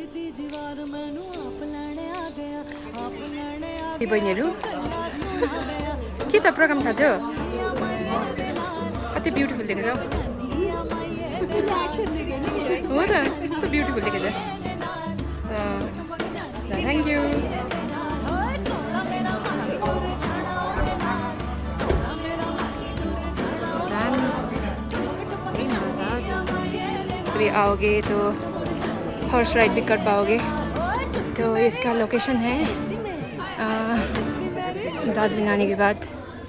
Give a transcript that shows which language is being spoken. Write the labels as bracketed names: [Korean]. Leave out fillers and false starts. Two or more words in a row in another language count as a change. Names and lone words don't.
[Nepali] बहिनीहरू के छ प्रोग्राम छ जो कति ब्युटिफुल देखेछ हो त कस्तो ब्युटिफुल देखेछ [English] Thank you [Hindi] अभी आओगे तो हॉर्स राइड भी कर पाओगे तो इसका लोकेशन है दार्जिलिंग आने के बाद